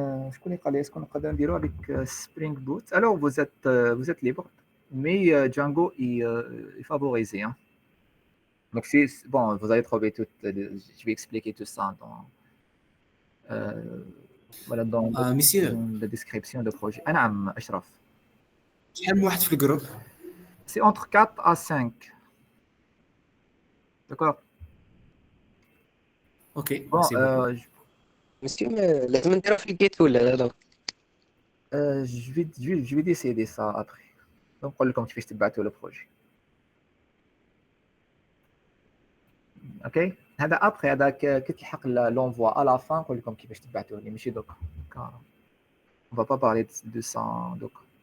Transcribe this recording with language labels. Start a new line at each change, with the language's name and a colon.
Arabic: شكون اللي قال لي شكون نقدر نديرو avec Spring Boot.
French: Alors vous êtes libre mais Django est favorisé hein. Donc c'est bon, vous allez trouver tout je vais expliquer tout ça dans voilà dans
Arabic: مسيو
French: la description du projet.
Arabic: نعم أشرف. شحال من واحد في الجروب؟
French: C'est entre 4 à 5. D'accord.
English: okay
French: Bon, ميرسي بوكو.
Arabic: مسيو لازم نديرو في الجيت ولا لا لا؟
French: je vais décider ça après.
Arabic: Donc نقول لكم كيفاش تبعتوا le projet. اوكي هذا ابخي هذا كي تلحق لونفوا à la fin نقول لكم كيفاش تبعتوا لي ماشي دوكا.
French: On va pas parler de ça دوكا.